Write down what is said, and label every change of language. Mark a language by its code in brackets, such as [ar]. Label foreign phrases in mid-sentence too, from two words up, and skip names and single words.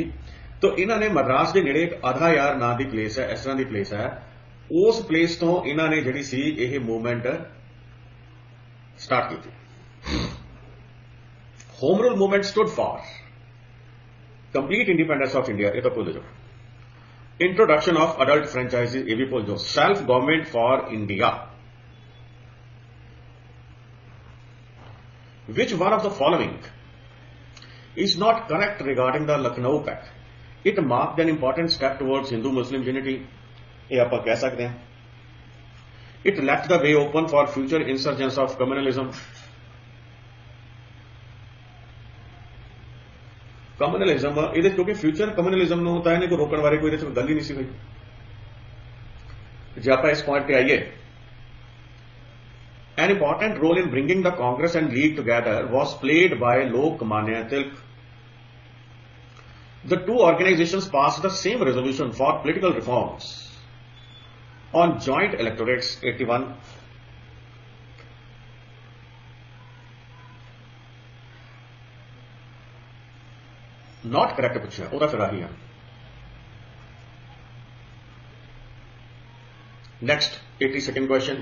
[pa] ਤਾਂ ਇਹਨਾਂ ਨੇ ਮਦਰਾਸ ਦੇ ਨੇੜੇ ਇੱਕ ਆਧਾ ਯਾਰ ਨਾਂ ਦੀ ਪਲੇਸ ਹੈ, ਇਸ ਤਰ੍ਹਾਂ ਦੀ ਪਲੇਸ ਹੈ, ਉਸ ਪਲੇਸ ਤੋਂ ਇਹਨਾਂ ਨੇ ਜਿਹੜੀ ਸੀ ਇਹ [en] movement start [pa] ਕੀਤੀ। [en] Home Rule Movement stood for complete independence of India, [pa] ਇਹ ਤਾਂ ਭੁੱਲ ਜਾਓ। [en] introduction of adult franchise, [pa] ਇਹ ਵੀ ਭੁੱਲ ਜਾਓ। [en] self government for India. Which one of the following is not correct regarding the Lucknow Pact? It marked an important step towards Hindu-Muslim unity. [pa] ਇਹ ਆਪਾਂ ਕਹਿ ਸਕਦੇ ਹਾਂ। [en] It left the way open for future insurgence of communalism. [pa] ਕਮਿਊਨਲਿਜ਼ਮ ਇਹਦੇ ਕਿਉਂਕਿ [en] future communalism [pa] ਨੂੰ ਤਾਂ ਇਹਨੇ ਕੋਈ ਰੋਕਣ ਬਾਰੇ ਕੋਈ ਇਹਦੇ ਚ ਗੱਲ ਹੀ ਨਹੀਂ ਸੀ ਹੋਈ। ਜੇ ਆਪਾਂ ਇਸ ਪੁਆਇੰਟ ਤੇ ਆਈਏ, [en] an important role in bringing the Congress and League together was played by Lokmanya Tilak. The two organizations passed the same resolution for political reforms on joint electorates 81. Not correct [pa] ਪੁੱਛਿਆ, ਉਹਦਾ ਫਿਰ ਆਹੀ ਆ। [en] Next, 82nd question.